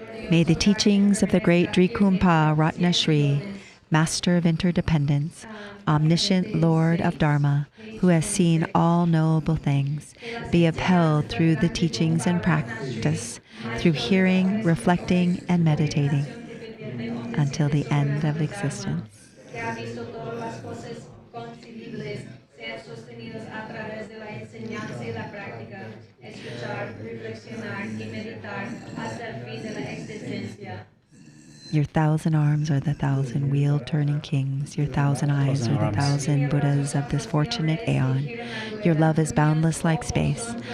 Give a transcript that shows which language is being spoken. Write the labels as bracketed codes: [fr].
[en] May the teachings of the great Drikumpa Ratna Shri, Master of Interdependence, omniscient Lord of Dharma, who has seen all knowable things, be upheld through the teachings and practice, through hearing, reflecting, and meditating, until the end of existence. [es] Sean sostenidos a través de la enseñanza y la práctica, escuchar, reflexionar y meditar hasta el fin de la existencia. [en] Your 1,000 arms are the 1,000 wheel-turning kings. Your 1,000 eyes are the 1,000 Buddhas of this fortunate aeon. Your love is boundless like space.